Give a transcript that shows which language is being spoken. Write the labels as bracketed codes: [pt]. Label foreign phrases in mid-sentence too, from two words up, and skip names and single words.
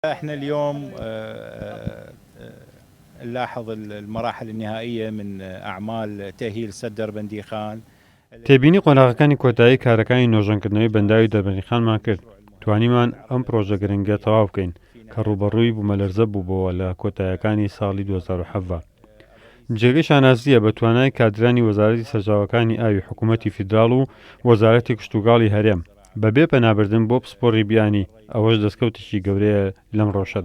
[ar] احنا اليوم نلاحظ المراحل النهائية من أعمال تأهيل سد دربندی خان. [ckb] تێبینی قۆناغەکانی کۆتایی کارەکانی نۆژەنکردنەوەی بەنداوی دەربەندیخانمان کرد. توانیمان ئەم پرۆژە گرنگە تەواو بکەین کە ڕوبەڕووی بوومەلەرزە بووبەوە لە کۆتاییەکانی ساڵی 2007. جێگەی شانازیە بە توانای کادرانی وەزارەتی سەرچاوەکانی ئاوی حکوومەتی فیدراڵ و وەزارەتی کشتوگاڵی هەرێم بەبێ پەنابردن بۆ پسپۆڕی بیانی، ئەوەش دەستکەوتێکی گەورەیە لەم ڕۆژەدا.